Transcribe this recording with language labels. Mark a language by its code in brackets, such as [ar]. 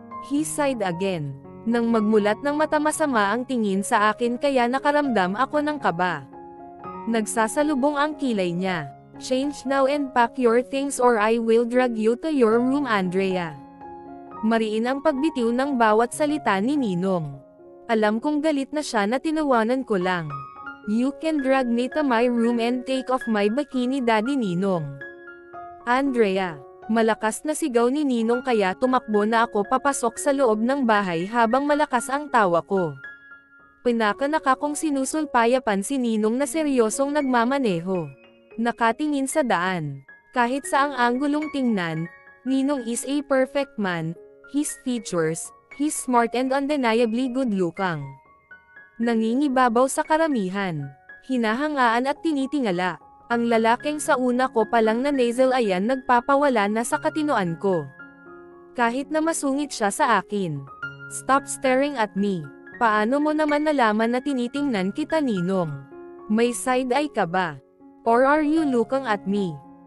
[en] He sighed again. [tl] Nang magmulat ng mata masama ang tingin sa akin kaya nakaramdam ako ng kaba. Nagsasalubong ang kilay niya. [en] Change now and pack your things or I will drag you to your room, Andrea. [tl] Mariin ang pagbitiw ng bawat salita ni Ninong. Alam kong galit na siya na tinawanan ko lang. [en] You can drag me to my room and take off my bikini, Daddy Ninong. Andrea. [tl] Malakas na sigaw ni Ninong kaya tumakbo na ako papasok sa loob ng bahay habang malakas ang tawa ko. Pinakanaka kong sinusulpayapan si Ninong na seryosong nagmamaneho. Nakatingin sa daan. Kahit saang anggulong tingnan, [en] Ninong is a perfect man. His features, He's smart and undeniably good-looking. [tl] Nangingibabaw sa karamihan. Hinahangaan at tinitingala. Ang lalaking sa una ko palang na nasal ayan nagpapawala na sa katinoan ko. Kahit na masungit siya sa akin. [en] Stop staring at me. [tl] Paano mo naman nalaman na tinitingnan kita, Ninong? May side eye ka ba? [en] Or are you looking at me?